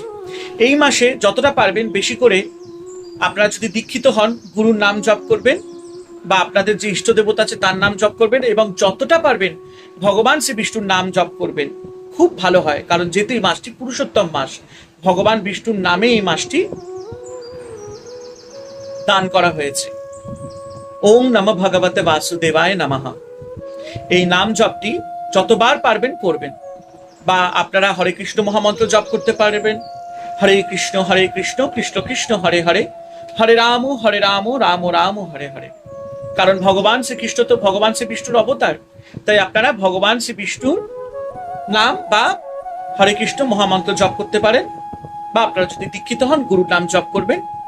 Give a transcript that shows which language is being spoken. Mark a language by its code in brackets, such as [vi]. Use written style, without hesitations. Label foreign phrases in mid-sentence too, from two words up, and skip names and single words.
[bn] এই মাসে যতটা পারবেন বেশি করে আপনারা যদি দীক্ষিত হন গুরুর নাম জপ করবেন বা আপনাদের যে ইষ্ট দেবতা আছে তার নাম জপ করবেন এবং যতটা পারবেন ভগবান শ্রী বিষ্ণুর নাম জপ করবেন। খুব ভালো হয়, কারণ যেহেতু এই মাসটি পুরুষোত্তম মাস, ভগবান বিষ্ণুর নামে এই মাসটি দান করা হয়েছে। [sa] ওম নমঃ ভগবতে বাসুদেবায় নমঃ। [bn] এই নাম জপটি যতবার পারবেন করবেন, বা আপনারা হরে কৃষ্ণ মহামন্ত্র জপ করতে পারবেন। [sa] হরে কৃষ্ণ কৃষ্ণ কৃষ্ণ হরে হরে, হরে রাম রাম রাম হরে হরে। [bn] কারণ ভগবান শ্রীকৃষ্ণ তো ভগবান শ্রী বিষ্ণুর অবতার, তাই আপনারা ভগবান শ্রী বিষ্ণুর নাম বা হরে কৃষ্ণ মহামন্ত্র জপ করতে পারেন, বা আপনারা যদি দীক্ষিত হন গুরুর নাম জপ করবেন।